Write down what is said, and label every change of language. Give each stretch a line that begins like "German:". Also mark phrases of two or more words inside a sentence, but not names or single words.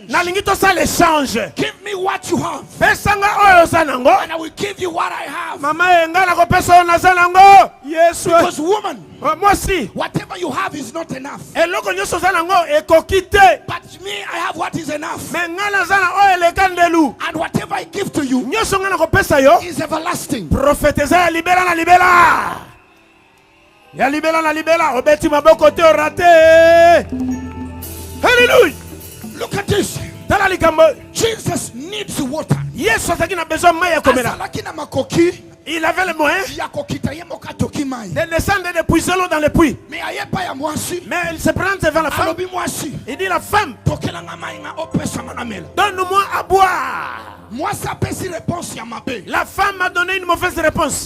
English: Give me what you have, and I will give you what I have. Because woman, whatever you have is not enough. But me, I have what is enough. And whatever I give to you is everlasting.
Lingala: Ya libela na libela obeti maboko te orate.
English: Hallelujah. Look at this. Jesus needs water.
French: Yesu a besoin de maille komela. Il avait le moyen de descendre de puiser l'eau dans le puits. Mais il se prend devant la femme. Il dit la femme, donne-moi à boire. La femme a donné une mauvaise réponse.